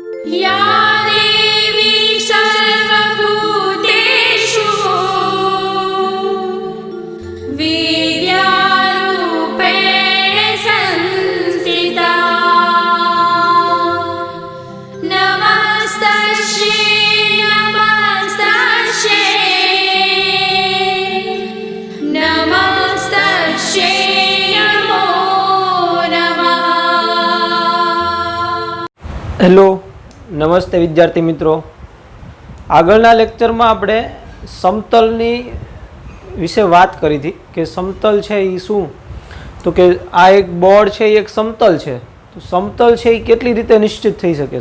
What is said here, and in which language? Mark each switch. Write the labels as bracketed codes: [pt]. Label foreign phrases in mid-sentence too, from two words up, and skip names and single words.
[sa] या देवी सर्वभूतेषु विद्यारूपेण संस्थिता नमस्तस्यै नमस्तस्यै नमो नमः। [gu] હેલો, નમસ્તે વિદ્યાર્થી મિત્રો। આગળના લેક્ચરમાં આપણે સમતલની વિશે વાત કરી હતી કે સમતલ છે એ શું, તો કે આ એક બોર્ડ છે એ એક સમતલ છે, તો સમતલ છે એ કેટલી રીતે નિશ્ચિત થઈ શકે।